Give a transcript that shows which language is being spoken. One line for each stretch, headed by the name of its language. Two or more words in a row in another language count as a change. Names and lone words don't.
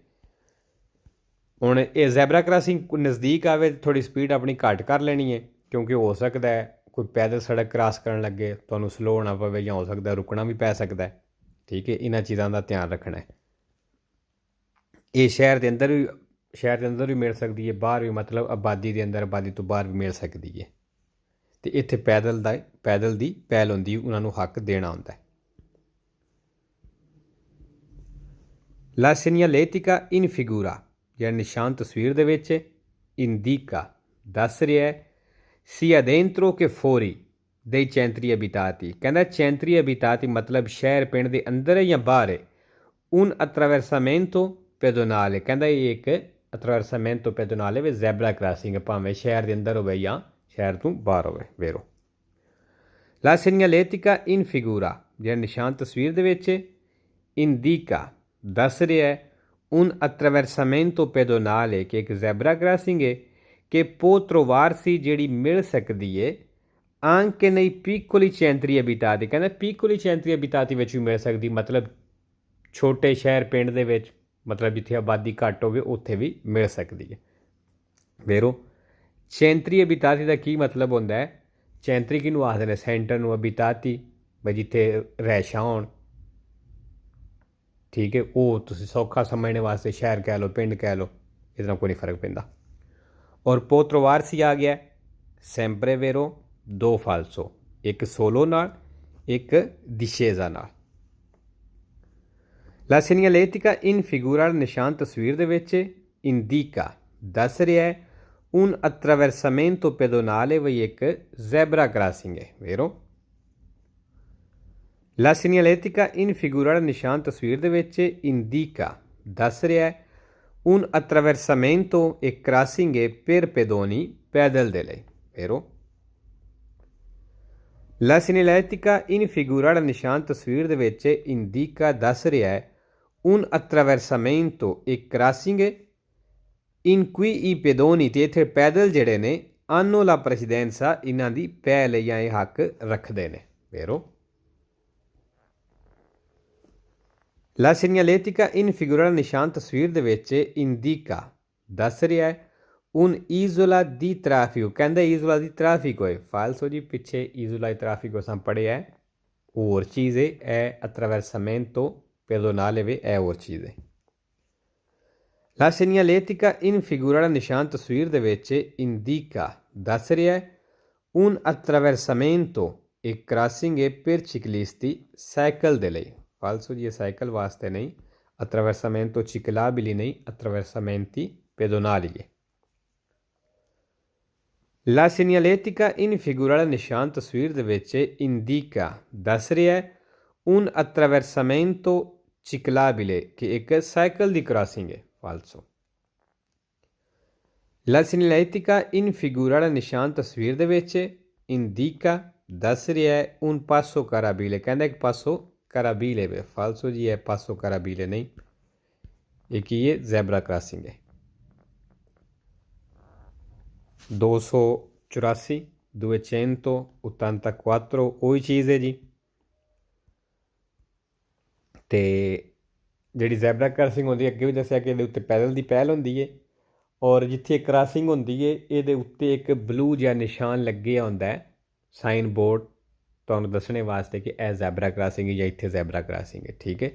Punjabi: ਹੁਣ ਇਹ ਜ਼ੈਬਰਾ ਕ੍ਰਾਸਿੰਗ ਨਜ਼ਦੀਕ ਆਵੇ ਥੋੜ੍ਹੀ ਸਪੀਡ ਆਪਣੀ ਘੱਟ ਕਰ ਲੈਣੀ ਹੈ, ਕਿਉਂਕਿ ਹੋ ਸਕਦਾ ਹੈ ਕੋਈ ਪੈਦਲ ਸੜਕ ਕ੍ਰਾਸ ਕਰਨ ਲੱਗੇ ਤੁਹਾਨੂੰ ਸਲੋ ਹੋਣਾ ਪਵੇ, ਜਾਂ ਹੋ ਸਕਦਾ ਰੁਕਣਾ ਵੀ ਪੈ ਸਕਦਾ ਹੈ, ਠੀਕ ਹੈ। ਇਹਨਾਂ ਚੀਜ਼ਾਂ ਦਾ ਧਿਆਨ ਰੱਖਣਾ ਹੈ। ਇਹ ਸ਼ਹਿਰ ਦੇ ਅੰਦਰ ਵੀ ਮਿਲ ਸਕਦੀ ਹੈ, ਬਾਹਰ ਵੀ, ਮਤਲਬ ਆਬਾਦੀ ਦੇ ਅੰਦਰ, ਆਬਾਦੀ ਤੋਂ ਬਾਹਰ ਵੀ ਮਿਲ ਸਕਦੀ ਹੈ। ਅਤੇ ਇੱਥੇ ਪੈਦਲ ਦੀ ਪਹਿਲ ਹੁੰਦੀ, ਉਹਨਾਂ ਨੂੰ ਹੱਕ ਦੇਣਾ ਹੁੰਦਾ ਹੈ।
Italian: La segnaletica in figura,
Punjabi: ਜਿਹੜਾ ਨਿਸ਼ਾਨ ਤਸਵੀਰ ਦੇ ਵਿੱਚ indica ਦੱਸ ਰਿਹਾ ਹੈ
Italian: sia dentro che fuori dei centri abitati,
Punjabi: ਕਹਿੰਦਾ
Italian: centri abitati
Punjabi: ਮਤਲਬ ਸ਼ਹਿਰ ਪਿੰਡ ਦੇ ਅੰਦਰ ਹੈ ਜਾਂ ਬਾਹਰ ਹੈ।
Italian: un attraversamento pedonale,
Punjabi: ਕਹਿੰਦਾ ਇਹ ਇੱਕ
Italian: attraversamento pedonale
Punjabi: ਵੇ ਜ਼ੈਬਰਾ ਕ੍ਰਾਸਿੰਗ, ਭਾਵੇਂ ਸ਼ਹਿਰ ਦੇ ਅੰਦਰ ਹੋਵੇ ਜਾਂ ਸ਼ਹਿਰ ਤੋਂ ਬਾਹਰ ਹੋਵੇ।
Italian: ਵੇਰੋ la segnaletica in figura,
Punjabi: ਜਿਹੜਾ ਨਿਸ਼ਾਨ ਤਸਵੀਰ ਦੇ ਵਿੱਚ indica ਦੱਸ ਰਿਹਾ ਹੈ
Italian: un attraversamento pedonale,
Punjabi: ਕਿ ਇੱਕ ਜ਼ੈਬਰਾ ਕ੍ਰਾਸਿੰਗ ਹੈ ਕਿ
Italian: può trovarsi,
Punjabi: ਜਿਹੜੀ ਮਿਲ ਸਕਦੀ ਹੈ
Italian: anche nei piccoli centri abitati,
Punjabi: ਕਹਿੰਦਾ
Italian: piccoli centri abitati
Punjabi: ਵਿੱਚ ਵੀ ਮਿਲ ਸਕਦੀ, ਮਤਲਬ ਛੋਟੇ ਸ਼ਹਿਰ ਪਿੰਡ ਦੇ ਵਿੱਚ, ਮਤਲਬ ਜਿੱਥੇ ਆਬਾਦੀ ਘੱਟ ਹੋਵੇ ਉੱਥੇ ਵੀ ਮਿਲ ਸਕਦੀ ਹੈ। ਵੇਰੋ
Italian: centri abitati
Punjabi: ਦਾ ਕੀ ਮਤਲਬ ਹੁੰਦਾ ਹੈ? ਚੈਂਤਰੀ ਕਿਹਨੂੰ ਆਖਦੇ ਨੇ? ਸੈਂਟਰ ਨੂੰ। ਅਬਿਤਾਤੀ ਬਈ ਜਿੱਥੇ ਰਿਹਾਇਸ਼ਾਂ ਹੋਣ, ਠੀਕ ਹੈ। ਉਹ ਤੁਸੀਂ ਸੌਖਾ ਸਮਝਣੇ ਵਾਸਤੇ ਸ਼ਹਿਰ ਕਹਿ ਲਓ, ਪਿੰਡ ਕਹਿ ਲਓ, ਇਹਦੇ ਨਾਲ ਕੋਈ ਨਹੀਂ ਫਰਕ ਪੈਂਦਾ। ਔਰ ਪੋਤਰੋਵਾਰਸੀ ਆ ਗਿਆ
Italian: sempre vero
Punjabi: ਦੋ ਫਾਲਸੋ, ਇੱਕ ਸੋਲੋ ਨਾਲ, ਇੱਕ ਦਿਸ਼ੇਜ਼ਾ ਨਾਲ।
Italian: La segnaletica in figura
Punjabi: ਨਿਸ਼ਾਨ ਤਸਵੀਰ ਦੇ ਵਿੱਚ ਇੰਡੀਕਾ ਦੱਸ ਰਿਹਾ ਹੈ
Italian: un attraversamento pedonale
Punjabi: ਵਈ ਇੱਕ ਜ਼ੈਬਰਾ ਕ੍ਰਾਸਿੰਗ ਹੈ, ਵੇਰੋ।
Italian: La segnaletica in figura
Punjabi: ਨਿਸ਼ਾਨ ਤਸਵੀਰ ਦੇ ਵਿੱਚ ਇੰਡੀਕਾ ਦੱਸ ਰਿਹਾ ਹੈ
Italian: un attraversamento
Punjabi: ਇੱਕ ਕ੍ਰਾਸਿੰਗ ਹੈ
Italian: per pedoni
Punjabi: ਪੈਦਲ ਦੇ ਲਈ, ਵੇਰੋ।
Italian: La segnaletica in figura
Punjabi: ਨਿਸ਼ਾਨ ਤਸਵੀਰ ਦੇ ਵਿੱਚ ਇੰਡੀਕਾ ਦੱਸ ਰਿਹਾ ਹੈ
Italian: un attraversamento
Punjabi: ਇੱਕ ਕ੍ਰਾਸਿੰਗ ਹੈ
Italian: in cui i pedoni
Punjabi: ਤੇ ਇੱਥੇ ਪੈਦਲ ਜਿਹੜੇ ਨੇ
Italian: hanno la precedenza
Punjabi: ਇਹਨਾਂ ਦੀ ਪਹਿਲ ਜਾਂ ਇਹ ਹੱਕ ਰੱਖਦੇ ਨੇ, ਵੇਰੋ।
Italian: La segnaletica in figura
Punjabi: ਨਿਸ਼ਾਨ ਤਸਵੀਰ ਦੇ ਵਿੱਚ ਇੰਡੀਕਾ ਦੱਸ ਰਿਹਾ ਹੈ
Italian: un isola di traffico,
Punjabi: ਕਹਿੰਦਾ
Italian: isola di traffico
Punjabi: ਹੈ, ਫਾਲਸੋ ਜੀ। ਪਿੱਛੇ
Italian: isola di traffico
Punjabi: ਸਾਂ ਪੜ੍ਹਿਆ, ਹੋਰ ਚੀਜ਼ ਹੈ। ਇਹ
Italian: attraversamento pedonale
Punjabi: ਵੇ, ਇਹ ਹੋਰ ਚੀਜ਼ ਹੈ।
Italian: La segnaletica in figura
Punjabi: ਨਿਸ਼ਾਨ ਤਸਵੀਰ ਦੇ ਵਿੱਚ ਇੰਡੀਕਾ ਦੱਸ ਰਿਹਾ ਹੈ
Italian: un attraversamento
Punjabi: ਇੱਕ ਕ੍ਰਾਸਿੰਗ ਹੈ
Italian: per ciclisti
Punjabi: ਸਾਈਕਲ ਦੇ ਲਈ, ਫਾਲਸੋ ਜੀ। ਇਹ ਸਾਈਕਲ ਵਾਸਤੇ ਨਹੀਂ,
Italian: attraversamento ciclabili
Punjabi: ਨਹੀਂ,
Italian: attraversamenti pedonali ਹੈ। La segnaletica in figura
Punjabi: ਨਿਸ਼ਾਨ ਤਸਵੀਰ ਦੇ ਵਿੱਚ ਇੰਡੀਕਾ ਦੱਸ ਰਿਹਾ ਹੈ
Italian: un attraversamento ciclabile
Punjabi: ਕਿ ਇੱਕ ਸਾਈਕਲ ਦੀ ਕ੍ਰਾਸਿੰਗ ਹੈ, ਫਾਲਸੋ।
Italian: La segnaletica in figura
Punjabi: ਨਿਸ਼ਾਨ ਤਸਵੀਰ ਦੇ ਵਿੱਚ ਇੰਡੀਕਾ ਦੱਸ ਰਿਹਾ ਹੈ
Italian: un passo carabile,
Punjabi: ਕਹਿੰਦਾ ਇੱਕ
Italian: passo carrabile
Punjabi: ਵੇ, ਫਾਲਸੋ ਜੀ। ਇਹ
Italian: passo carrabile
Punjabi: ਨਹੀਂ, ਇਹ ਕੀ ਹੈ? ਜ਼ੈਬਰਾ ਕ੍ਰਾਸਿੰਗ ਹੈ। 284 284 ਉਹੀ ਚੀਜ਼ ਹੈ ਜੀ। ਤੇ ਜਿਹੜੀ ਜ਼ੈਬਰਾ ਕ੍ਰਾਸਿੰਗ ਹੁੰਦੀ ਹੈ, ਅੱਗੇ ਵੀ ਦੱਸਿਆ ਕਿ ਇਹਦੇ ਉੱਤੇ ਪੈਦਲ ਦੀ ਪਹਿਲ ਹੁੰਦੀ ਹੈ, ਔਰ ਜਿੱਥੇ ਕ੍ਰਾਸਿੰਗ ਹੁੰਦੀ ਹੈ ਇਹਦੇ ਉੱਤੇ ਇੱਕ ਬਲੂ ਜਿਹਾ ਨਿਸ਼ਾਨ ਲੱਗਿਆ ਹੁੰਦਾ ਹੈ, ਸਾਈਨ ਬੋਰਡ, ਤੁਹਾਨੂੰ ਦੱਸਣੇ ਵਾਸਤੇ ਕਿ ਇਹ ਜ਼ੈਬਰਾ ਕ੍ਰਾਸਿੰਗ ਹੈ ਜਾਂ ਇੱਥੇ ਜ਼ੈਬਰਾ ਕ੍ਰਾਸਿੰਗ ਹੈ, ਠੀਕ ਹੈ।